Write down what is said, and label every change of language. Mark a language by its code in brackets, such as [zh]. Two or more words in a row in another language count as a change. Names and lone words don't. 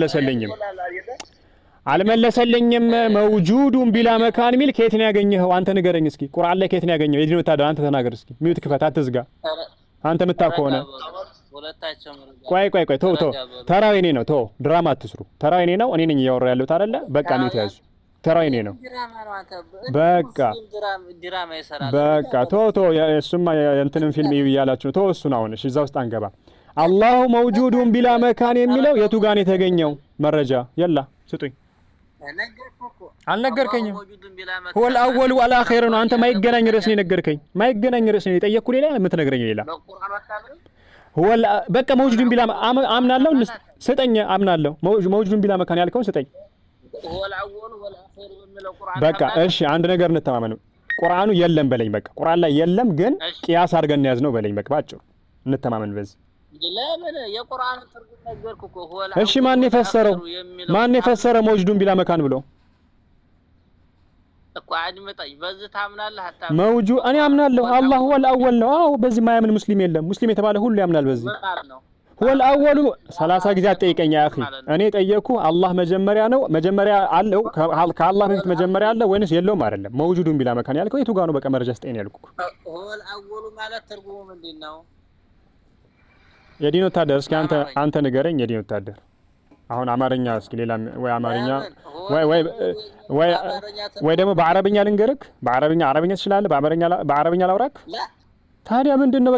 [am] አልመለሰልኝም [ar] موجود بلا مكان [am] ሚል ከየት ነው ያገኘኸው አንተ ንገረኝ እስኪ ቁርአን ላይ ከየት ነው ያገኘኸው የዲን ወታደር አንተ ተናገር እስኪ ሚውት ክፈት አትዝጋ አንተ የምታውቀውና ቆይ ተው ተራዊኔ ነው ተው ድራማ አትስሩ ተራዊኔ ነው እኔ ነኝ እያወራ ያለሁት አይደለ በቃ ሚውት ያዙ ተራዊኔ ነው በቃ ተው እሱማ እንትንም ፊልም ይያላችሁ ተው እሱን አሁን እሺ እዛ ውስጥ አንገባ [ar] الله موجود بلا مكان [am] የሚለው የቱ ጋር ነው የተገኘው መረጃ يلا ስጡኝ አልነገርከኝም [ar] هو الاول والاخر [am] ነው አንተ ማይገናኝ ርዕስ ነው ነገርከኝ ማይገናኝ ርዕስ ነው የጠየቅኩ ሌላ የምትነግረኝ ሌላ هو በቃ [ar] موجود بلا [am] አምናለሁ ስጠኝ አምናለሁ [ar] موجود بلا مكان [am] ያልከውን ስጠኝ [ar] هو الاول والاخر [am] የሚለው ቁርአን በቃ እሺ አንድ ነገር እንተማመን ቁርአኑ የለም በለኝ በቃ ቁርአን ላይ የለም ግን ቂያስ አድርገን ያዝ ነው በለኝ በቃ ባጭሩ እንተማመን በዚህ ለምን የቁርአን ትርጉም ነገርኩ እኮ هو እሺ ማን የፈሰረው [ar] موجود بلا مكان [am] ብሎ እኮ አድምጠኝ። በዚህ ታምናለህ አታምንም? መውጁ እኔ አምናለሁ አላህ [ar] هو الأول [am] ነው። አዎ በዚህ ማያምን ሙስሊም የለም። ሙስሊም የተባለ ሁሉ ያምናል በዚህ። [ar] هو الأول [am] 30 ጊዜ አትጠይቀኝ [ar] يا أخي። [am] እኔ ጠየቅኩ አላህ መጀመሪያ ነው መጀመሪያ አለው ከአላህ በፊት መጀመሪያ አለ ወይስ የለውም አይደለም። [ar] موجود بلا مكان [am] ያልከው የቱ ጋር ነው? በቃ መረጃ ስጠኝ ያልኩህ። [ar] هو الأول [am] ማለት ትርጉሙ ምንድነው? የዲን ወታደር እስኪ አንተ ንገረኝ። የዲን ወታደር አሁን አማርኛ እስኪ ሌላ ወይ አማርኛ ወይ ደግሞ በአረብኛ ልንገርክ። አረብኛ ትችላለህ? በአረብኛ ላውራክ? ታዲያ ምንድነው?